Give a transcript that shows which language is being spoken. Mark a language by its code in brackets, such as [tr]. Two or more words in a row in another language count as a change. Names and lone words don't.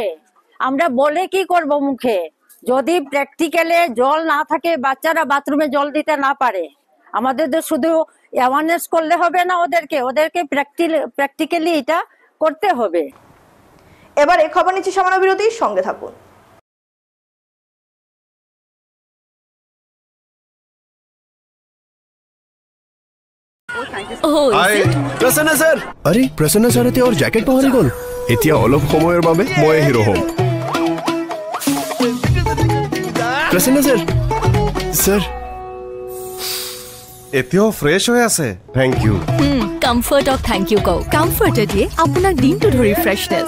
[bn] আমরা বলে কি করব মুখে, যদি প্র্যাকটিক্যালে জল না থাকে, বাচ্চারা বাথরুমে জল দিতে না পারে, আমাদের তো শুধু অ্যাওয়ারনেস করলে হবে না, ওদেরকে প্র্যাকটিক্যালি এটা করতে হবে। এবারে খবর নিচ্ছি সামান্য বিরতির সঙ্গে থাকুন। [as] প্ৰসন্ন ছাৰ, আৰে প্ৰসন্ন ছাৰ এতিয়া ওর জ্যাকেট পাহৰি গ'ল। এতিয়া অলপ সময়ৰ বাবে মই হিৰো হ'ম। প্ৰসন্ন ছাৰ, ছাৰ এতিয়াও ফ্ৰেছ হৈ আছে। [en] thank you. [as] কমফৰ্টক [en] thank you [as] কওক। কমফৰ্টে দিয়ে আপোনাক দিনটো ধৰি ফ্ৰেছনেছ।